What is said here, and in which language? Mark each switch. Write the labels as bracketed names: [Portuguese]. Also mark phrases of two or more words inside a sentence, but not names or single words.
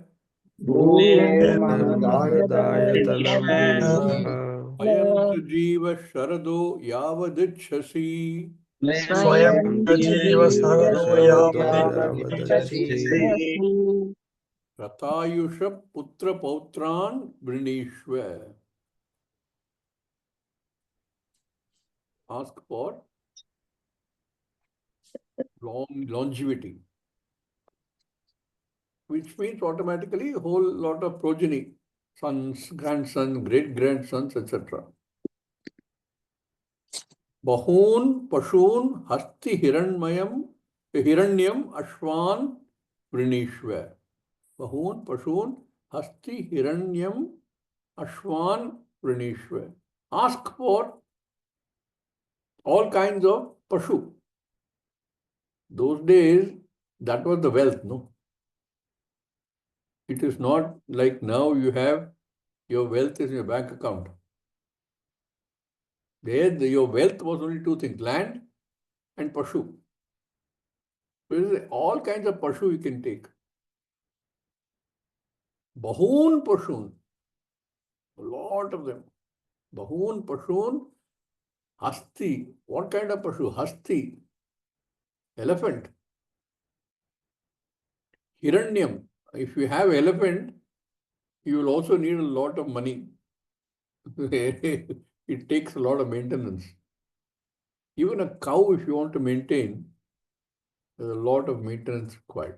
[Sanskrit] bhumer mahadayatanam vrinishva Ayam jiva sharado yavadicchasi. swayam jiva sharado yavadachasi Ratayusha putra pautran vrinishva. [English] Ask for longevity, which means automatically a whole lot of progeny, sons, grandsons, great-grandsons, etc. [Sanskrit] Bahun pashun hasti hiranyam ashwan vrinishva. Bahun pashun hasti hiranyam ashwan vrinishva. [English] Ask for all kinds of pashu. Those days, that was the wealth, no? It is not like now you have your wealth is in your bank account. There, your wealth was only two things, land and pashu. So all kinds of pashu you can take. [Sanskrit] Bahun pashun, [English] a lot of them. [Sanskrit] Bahun pashun, hasti. [English] What kind of pashu? Hasti. Elephant. Hiranyam. If you have elephant, you will also need a lot of money. It takes a lot of maintenance. Even a cow, if you want to maintain, there's a lot of maintenance required.